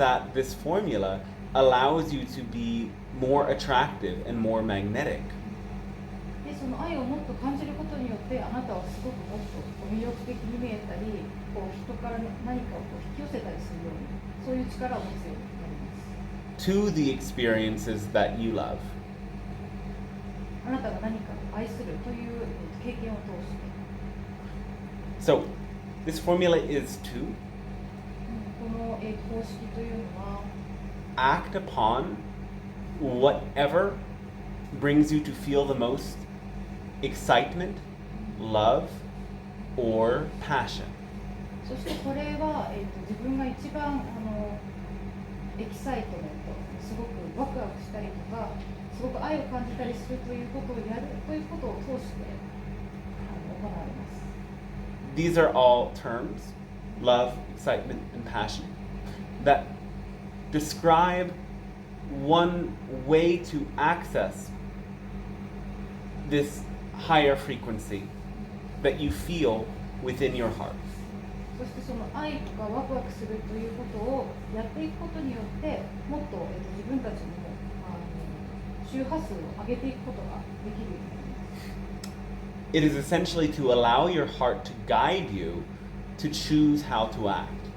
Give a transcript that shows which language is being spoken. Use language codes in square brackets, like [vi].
[en] Beyond that, this formula allows you to be more attractive and more magnetic. [ja] でその愛をもっと感じることによってあなたはすごくもっと魅力的に見えたりこう人から何かをこう引き寄せたりするようにそういう力を持つようになります。 [en] to the experiences that you love. [ja] あなたが何かを愛するという経験を通して。 [en] So this formula is to [ja] この方式というのは [en] act upon whatever brings you to feel the most excitement, love, or passion. [ja] そしてこれは、自分が一番エキサイトメント、すごくワクワクしたりとか、すごく愛を感じたりするということをやるということを通して行われます。 [en] These are all terms, love, excitement, and passion, that describe one way to access this higher frequency that you feel within your heart. [ja] そしてその愛とかワクワクするということをやっていくことによってもっと、自分たちにも周波数を上げていくことができるようになります。 [en] It is essentially to allow your heart to guide you to choose how to act.